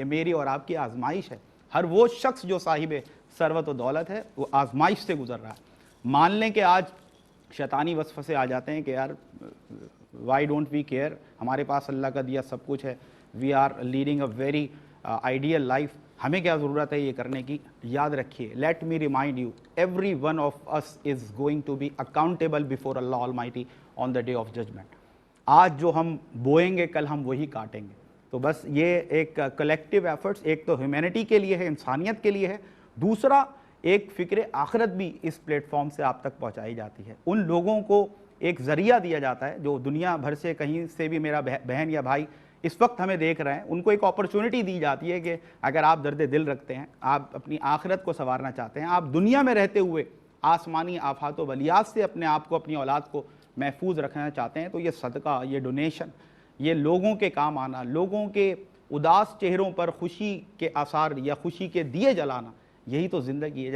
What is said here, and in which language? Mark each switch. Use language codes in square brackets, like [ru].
[ur] یہ میری اور آپ کی آزمائش ہے. ہر وہ شخص جو صاحب ثروت و دولت ہے وہ آزمائش سے گزر رہا ہے. مان لیں کہ آج شیطانی وصف سے آ جاتے ہیں کہ یار [en] why don't we care, [ur] ہمارے پاس اللہ کا دیا سب کچھ ہے، [en] we are leading a very ideal life, [ur] ہمیں کیا ضرورت ہے یہ کرنے کی. یاد رکھیے، [en] Let me remind you, every one of us is going to be accountable before Allah almighty on the day of judgment. [ur] آج جو ہم بوئیں گے کل ہم وہی کاٹیں گے. تو بس یہ ایک کلیکٹیو ایفرٹس، ایک تو ہیومینٹی کے لیے ہے، انسانیت کے لیے ہے، دوسرا ایک فکر آخرت بھی اس پلیٹ فارم سے آپ تک پہنچائی جاتی ہے. ان لوگوں کو ایک ذریعہ دیا جاتا ہے جو دنیا بھر سے کہیں سے بھی میرا بہن یا بھائی اس وقت ہمیں دیکھ رہے ہیں، ان کو ایک اپرچونٹی دی جاتی ہے کہ اگر آپ درد دل رکھتے ہیں، آپ اپنی آخرت کو سنوارنا چاہتے ہیں، آپ دنیا میں رہتے ہوئے آسمانی آفات و بلیات سے اپنے آپ کو، اپنی اولاد کو محفوظ رکھنا چاہتے ہیں، تو یہ صدقہ، یہ ڈونیشن، یہ لوگوں کے کام آنا، لوگوں کے اداس چہروں پر خوشی کے آثار یا خوشی کے دیے جلانا، یہی تو زندگی ہے.